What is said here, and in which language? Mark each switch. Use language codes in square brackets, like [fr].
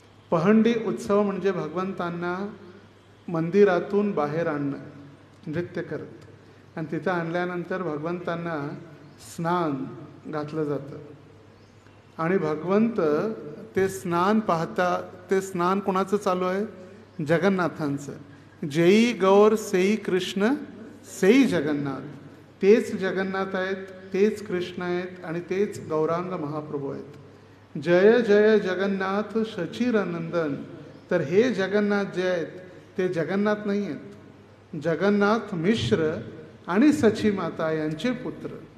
[mr] पहंडी उत्सव म्हणजे भगवंतांना मंदिरातून बाहेर आणणं नृत्य करत, आणि तिथं आणल्यानंतर भगवंतांना स्नान घातलं जातं. आणि भगवंत ते स्नान पाहता, ते स्नान कोणाचं चालू आहे, जगन्नाथांचं. [bn] जेई गौर सेई कृष्ण सेई जगन्नाथ. [mr] तेच जगन्नाथ आहेत, तेच कृष्ण आहेत आणि तेच गौरांग महाप्रभू आहेत. जय जय जगन्नाथ शचीरनंदन. तर हे जगन्नाथ जे आहेत ते जगन्नाथ नाही आहेत, जगन्नाथ मिश्र आणि सची माता यांचे पुत्र.